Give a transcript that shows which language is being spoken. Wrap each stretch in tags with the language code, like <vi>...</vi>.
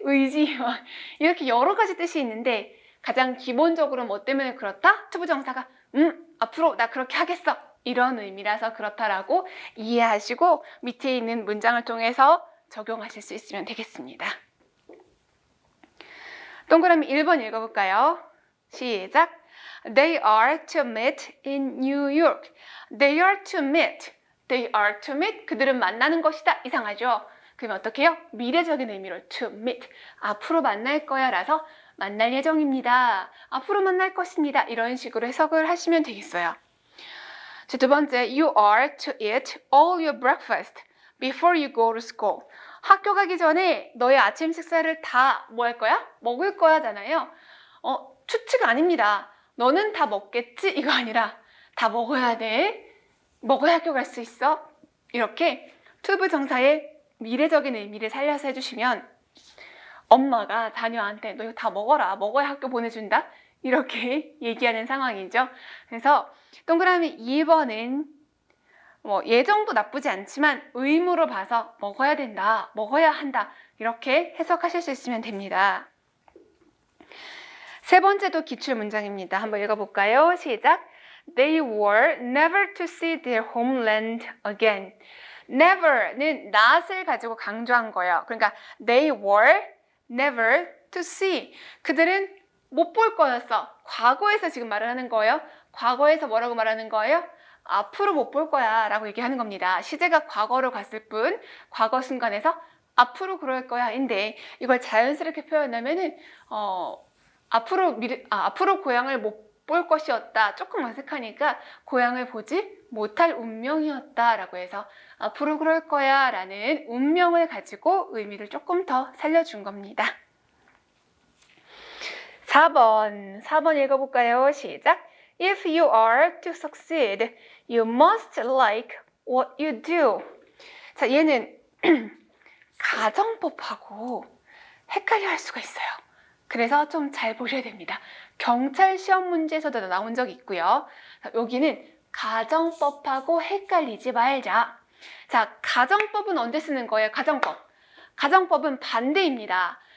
<ko>의지 이렇게 여러 가지 뜻이 있는데 가장 기본적으로 뭐 때문에 그렇다? to 부정사가 앞으로 나 그렇게 하겠어 이런 의미라서 그렇다라고 이해하시고 밑에 있는 문장을 통해서 적용하실 수 있으면 되겠습니다. 동그라미 1번 읽어볼까요? 시작!</ko> <en>They are to meet in New York. They are to meet. They are to meet.</en> <ko>그들은 만나는 것이다. 이상하죠? 그럼 어떻게 해요? 미래적인 의미로 to meet. 앞으로 만날 거야 라서 만날 예정입니다. 앞으로 만날 것입니다. 이런 식으로 해석을 하시면 되겠어요. 자, 두 번째,</ko> <en>You are to eat all your breakfast before you go to school.</en> <ko>학교 가기 전에 너의 아침 식사를 다 뭐 할 거야? 먹을 거야잖아요. 추측 아닙니다. 너는 다 먹겠지? 이거 아니라 다 먹어야 돼. 먹어야 학교 갈 수 있어. 이렇게 투부 정사의 미래적인 의미를 살려서 해주시면 엄마가 자녀한테 너 이거 다 먹어라. 먹어야 학교 보내준다. 이렇게 얘기하는 상황이죠. 그래서 동그라미 2번은 뭐 예정도 나쁘지 않지만 의무로 봐서 먹어야 된다. 먹어야 한다. 이렇게 해석하실 수 있으면 됩니다. 세 번째도 기출 문장입니다. 한번 읽어볼까요? 시작!</ko> <en>They were never to see their homeland again.</en> <ko>never는 not을 가지고 강조한 거예요. 그러니까</ko> <en>they were never to see.</en> <ko>그들은 못 볼 거였어. 과거에서 지금 말을 하는 거예요. 과거에서 뭐라고 말하는 거예요? 앞으로 못 볼 거야 라고 얘기하는 겁니다. 시제가 과거로 갔을 뿐 과거 순간에서 앞으로 그럴 거야 인데 이걸 자연스럽게 표현하면은 앞으로 고향을 못 볼 것이었다. 조금 어색하니까 고향을 보지 못할 운명이었다 라고 해서 앞으로 그럴 거야 라는 운명을 가지고 의미를 조금 더 살려준 겁니다. 4번 읽어볼까요? 시작!</ko> <en>If you are to succeed, you must like what you do.</en> <ko>자, 얘는 가정법하고 헷갈려 할 수가 있어요. 그래서 좀 잘 보셔야 됩니다. 경찰 시험 문제에서도 나온 적이 있고요. 자, 여기는 가정법하고 헷갈리지 말자. 자, 가정법은 언제 쓰는 거예요? 가정법. 가정법은 반대입니다.</ko>